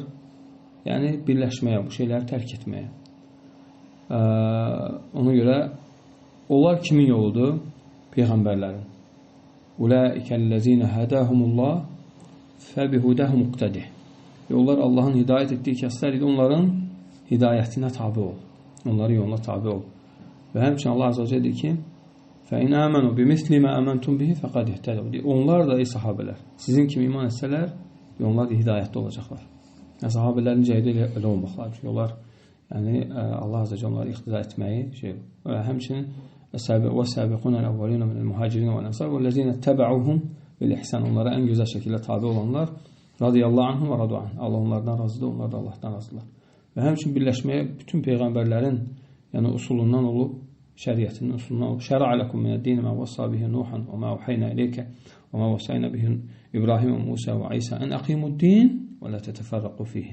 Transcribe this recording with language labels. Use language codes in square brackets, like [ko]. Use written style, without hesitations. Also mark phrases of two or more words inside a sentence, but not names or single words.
[az] Yəni, birləşməyə, bu şeyləri tərk etməyə. Ona görə, onlar kimin yoludur? Peyğəmbərlərin. [ar] أولئك الذين هدى الله فبهداهم اقتده. [az] Onlar Allahın hidayət etdiyi kəslər idi, onların hidayətinə tabi ol. Onların yoluna tabi ol. Və həmçinin [ar] الله عز وجل [az] deyir ki, [ar] فَاِنْ آمَنُوا بِمِثْلِ مَا أَمَنْتُمْ بِهِ فَقَدْ اِهْتَدَوْا. [az] Onlar da ey sahabələr, sizin kimi iman etsələr, onlar da hidayətdə olacaqlar. Yəni, sahabələrin cəhədə elə olmaqlar. Çünki onlar, yəni, [ar] الله عز وجل [az] onları iqtida etməyi, həmçinin [ar] وَسَابِقُونَ الْأَوَّلِينَ مِنَ الْمُهَاجِرِينَ وَالْأَنْصَارِ وَالَّذِينَ اتَّبَعُوهُمْ بِالْإِحْسَانِ. [az] Onlara ən gözəl şəkildə tabi olanlar, [ar] رضي الله عنهم ورضوا عنه. [az] Allah onlardan razıdır, onlar da Allahdan razıdırlar. Və həmçinin birləşməyə bütün peyğəmbərlərin, yəni usulundan olub, şəriətinin usulundan olub. [ar] شرع لكم من الدين ما وصى به نوحا وما أوحينا إليك وما وصينا به إبراهيم وموسى وعيسى أن أقيموا الدين ولا تتفرقوا فيه.